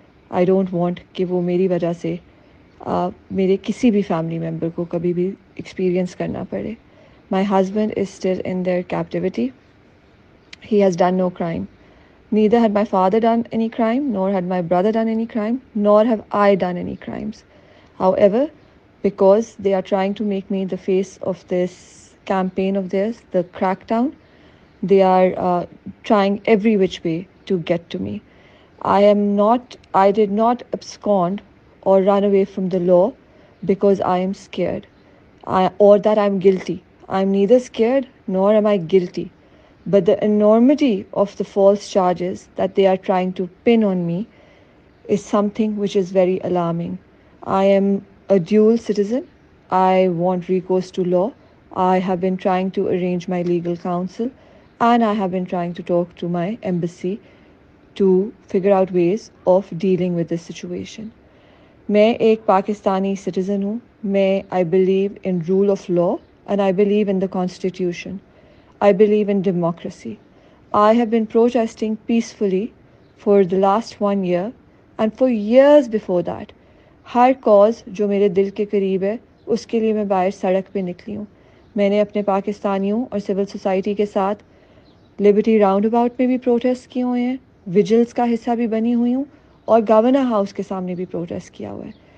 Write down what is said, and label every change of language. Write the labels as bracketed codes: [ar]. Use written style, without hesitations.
[en] I don't want [ur] کہ وہ میری وجہ سے میرے کسی بھی فیملی ممبر کو کبھی بھی ایکسپیرئنس کرنا پڑے. [en] My husband is still in their captivity. He has done no crime. Neither had my father done any crime, nor had my brother done any crime, nor have I done any crimes. However, because they are trying to make me the face of this campaign of theirs, the crackdown, they are trying every which way to get to me. I did not abscond or run away from the law because I am scared, or that I am guilty. I am neither scared nor am I guilty. But the enormity of the false charges that they are trying to pin on me is something which is very alarming. I am a dual citizen. I want recourse to law. I have been trying to arrange my legal counsel, and I have been trying to talk to my embassy to figure out ways of dealing with this situation. [ur] میں ایک Pakistani citizen ہوں. [en] I believe in rule of law and I believe in the constitution. I believe in democracy. I have been protesting peacefully for the last 1 year and for years before that. [ur] Hare cause جو میرے دل کے قریب ہے اس کے لیے میں باہر سڑک پہ نکلی ہوں. میں نے اپنے پاکستانیوں اور سول سوسائٹی کے ساتھ لبرٹی راؤنڈ اباؤٹ میں بھی پروٹیسٹ کیے ہوئے ہیں، ویجلز کا حصہ بھی بنی ہوئی ہوں، اور گورنر ہاؤس کے سامنے بھی پروٹیسٹ کیا ہوا ہے.